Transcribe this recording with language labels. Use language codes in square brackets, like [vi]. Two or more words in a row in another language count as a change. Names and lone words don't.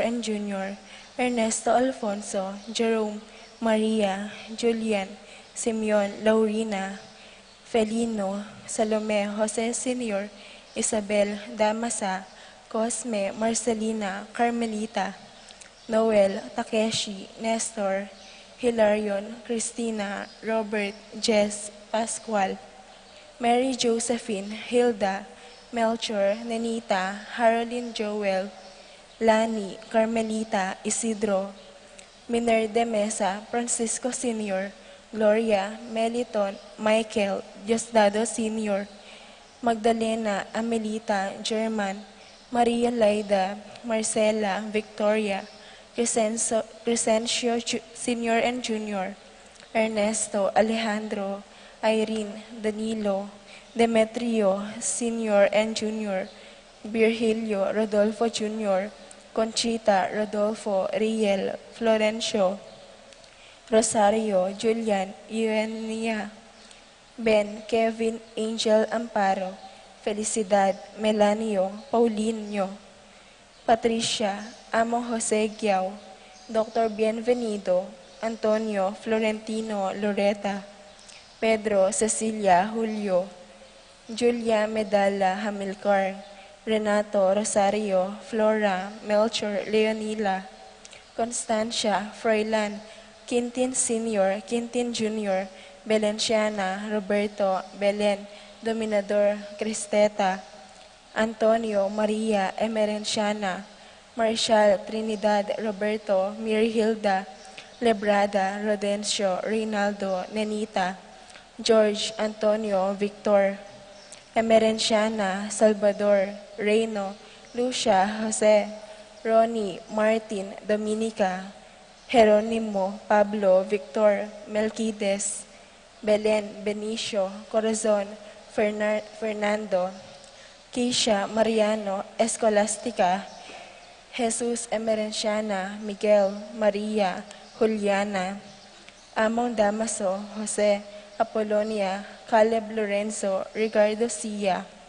[en] and Jr., Ernesto Alfonso, Jerome, Maria, Julian, Simeon, Laurina, Felino, Salome, Jose Sr., Isabel, Damasa, Cosme, Marcelina, Carmelita, Noel, Takeshi, Nestor, Hilarion, Christina, Robert, Jess, Pascual, Mary Josephine, Hilda, Melchor, Nenita, Haroline Joel, Lani, Carmelita, Isidro, Miner de Mesa, Francisco Sr., Gloria, Meliton, Michael, Diosdado Sr., Magdalena, Amelita, German, Maria Laida, Marcela, Victoria, Crescencio Sr. and Jr., Ernesto, Alejandro, Irene, Danilo, Demetrio, Sr. and Jr., Virgilio, Rodolfo Jr., Conchita, Rodolfo, Riel, Florencio, Rosario, Julian, Eugenia, Ben, Kevin, Angel Amparo, Felicidad, Melanio, Paulinho, Patricia, Amo Jose Giao, Dr. Bienvenido, Antonio, Florentino, Loretta, Pedro, Cecilia, Julio, Julia Medalla, Hamilcar, Renato, Rosario, Flora, Melchor, Leonila, Constancia, Froilan, Quintin Sr., Quintin Jr., Belenciana, Roberto, Belen, Dominador, Cristeta, Antonio, Maria, Emerenciana, Marshall, Trinidad, Roberto, Mirhilda, Lebrada, Rodencio, Reynaldo, Nenita, George, Antonio, Victor, Emerenciana, Salvador, Reyno, Lucia, Jose, Ronnie, Martin, Dominica, Jeronimo, Pablo, Victor, Melquides, Belen, Benicio, Corazon, Fernando, Keisha, Mariano, Escolastica, Jesus Emerenciana, Miguel, Maria, Juliana, Among Damaso, Jose, Apolonia, Caleb Lorenzo, Ricardo Sia,